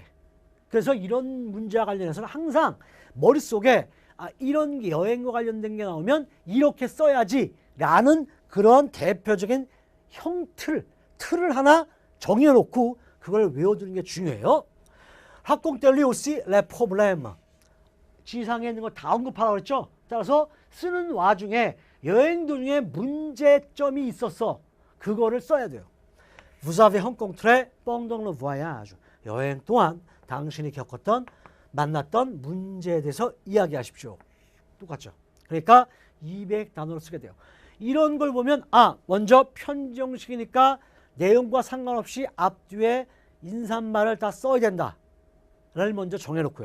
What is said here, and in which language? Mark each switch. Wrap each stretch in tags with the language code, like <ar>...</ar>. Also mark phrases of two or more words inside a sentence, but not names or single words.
<ko>그래서 이런 문제와 관련해서는 항상 머릿속에 이런 여행과 관련된 게 나오면 이렇게 써야지 라는 그런 대표적인 틀을 하나 정해놓고 그걸 외워두는 게 중요해요.</ko> <fr>학공들리 aussi les problèmes,</fr> <ko>지상에 있는 거 다 언급하라고 그랬죠. 따라서 쓰는 와중에 여행 도중에 문제점이 있었어. 그거를 써야 돼요.</ko> <fr>Vous avez rencontré pendant le voyage,</fr> <ko>여행 동안 당신이 겪었던, 만났던 문제에 대해서 이야기하십시오. 똑같죠. 그러니까 200단어로 쓰게 돼요. 이런 걸 보면 먼저 편지 형식이니까 내용과 상관없이 앞뒤에 인사말을 다 써야 된다를 먼저 정해놓고요.</ko>